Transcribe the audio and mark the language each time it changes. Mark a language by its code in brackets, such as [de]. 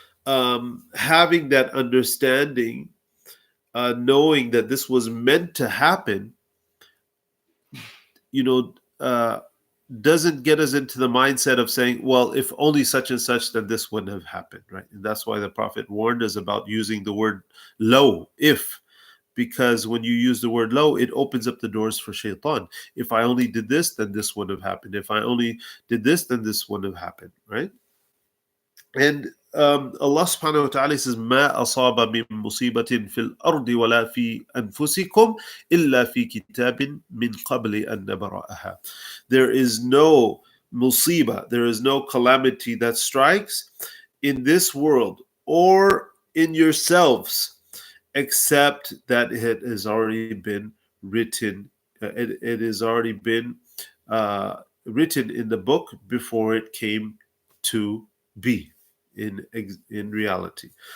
[en] having that understanding, knowing that this was meant to happen, you know, doesn't get us into the mindset of saying, well, if only such and such, then this wouldn't have happened, right? And that's why the Prophet warned us about using the word low, if, because when you use the word low, it opens up the doors for shaitan. If I only did this, then this wouldn't have happened. If I only did this, then this wouldn't have happened, right? And Allah subhanahu wa ta'ala says, [ar] ما أصاب من مصيبة في الأرض ولا في أنفسكم إلا في كتاب من قبل أن نبرأها. [en] There is no musiba, there is no calamity that strikes in this world or in yourselves, except that it has already been written. It has already been uh, written in the book before it came to be in reality.